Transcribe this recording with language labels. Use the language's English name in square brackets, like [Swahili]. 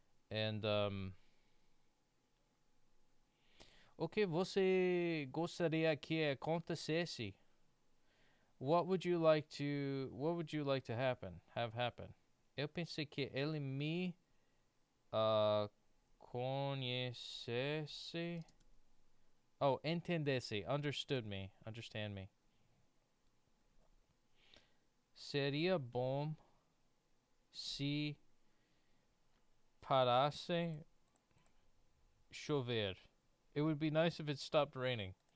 [Portuguese] And o que você gostaria que acontecesse? [English] What would you like to have happen? [Portuguese] Eu pensei que ele me conhecesse. [English] Oh, entendesse, understand me. [Portuguese] Seria bom se parasse chover. [English] It would be nice if it stopped raining.